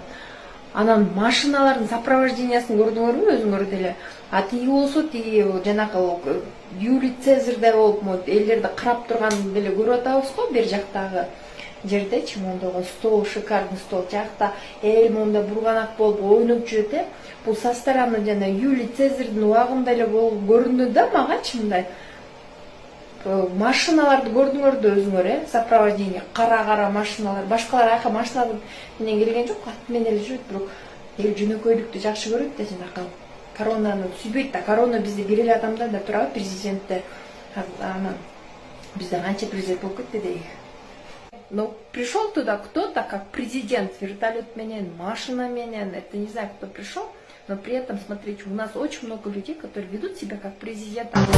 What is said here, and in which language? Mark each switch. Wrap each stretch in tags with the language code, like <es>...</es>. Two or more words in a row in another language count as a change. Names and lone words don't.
<ky>Анан машиналардын сопровождениясын көрдүңөрбү өзүңөр деле? А тиги болсо тиги жанакы Юлий Цезарьдай болуп элдерди карап турган деле көрүп атабыз го, бер жактагы жердечи мондогу стол,</ky> <ru>шикарный стол,</ru> <ky>жакта эл монда бурганак болуп ойноп жүрөт. Бул</ky> <ru>со стороны</ru> <ky>жана Юлий Цезарьдын убагында эле болуп көрүндү да магачы мындай. Машиналарды көрдүңөр да өзүңөр, сопровождение, кара машиналар. Башкалар айка машиналар менен келген жок, ат менен эле жүрөт, бирок эл жөнөкөйлүктү жакшы көрөт да, жанакы коронаны сүйбөйт да. Корона бизде бир эле адамда да турабы, президентте. Анан бизде канча президент болуп кетти дейик.</ky> <ru>Но пришел туда кто-то как президент,</ru> <ky>вертолет менен, машина менен,</ky> <ru>это не знаю, кто пришел, но при этом, смотрите, у нас очень много людей, которые ведут себя как президент.</ru>